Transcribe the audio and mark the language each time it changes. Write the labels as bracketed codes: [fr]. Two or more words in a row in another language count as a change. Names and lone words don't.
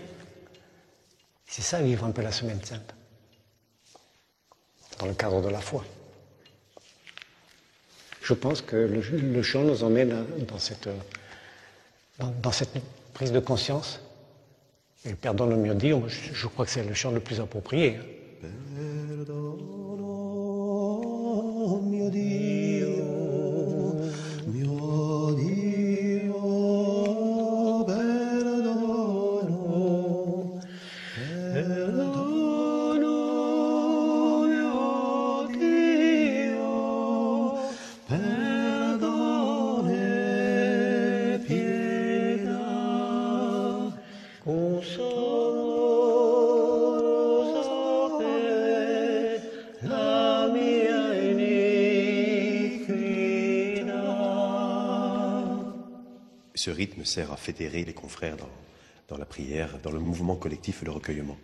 [fr] C'est ça, vivre un peu la Semaine Sainte, dans le cadre de la foi. Je pense que le chant nous emmène dans cette prise de conscience. Et le pardon le mieux dit, je crois que c'est le chant le plus approprié. [it] Perdono mio Dio, mio Dio, perdono, perdono mio Dio, perdone pietà, con [fr] Ce rythme sert à fédérer les confrères dans la prière, dans le mouvement collectif et le recueillement.